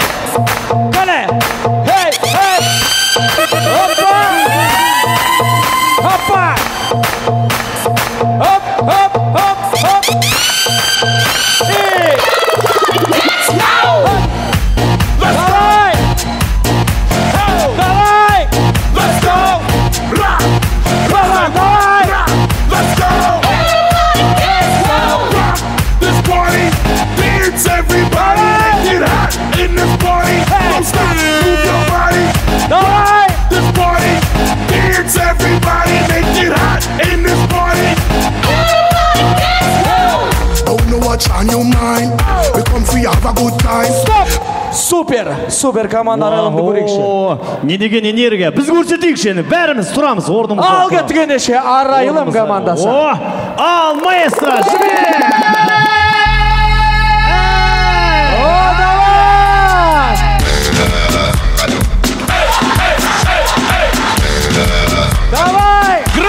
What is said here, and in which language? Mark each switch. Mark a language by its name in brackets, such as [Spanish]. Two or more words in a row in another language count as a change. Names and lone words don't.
[Kazakh] Кәне. Хей, хей. Опа. Опа. Оп, оп, оп, оп. [Russian] Эй. Давай. Давай. [English] Let's go. [Russian] Давай, давай. [English] Let's go. This party, dance everybody, get hot in this party. Don't stop, move your body. Давай. This party, dance everybody, make it hot in this party. Don't know what's on your mind. We come for you, have a good time. [Kazakh] Супер, супер команда аралымды көрейікші. Не деген энергия. Біз көрсетейікші. Бәріміз тұрамыз орнымызда. Ал кеттігенде арайлым командасы. Ал маэстро, жібер! [Russian] Давай!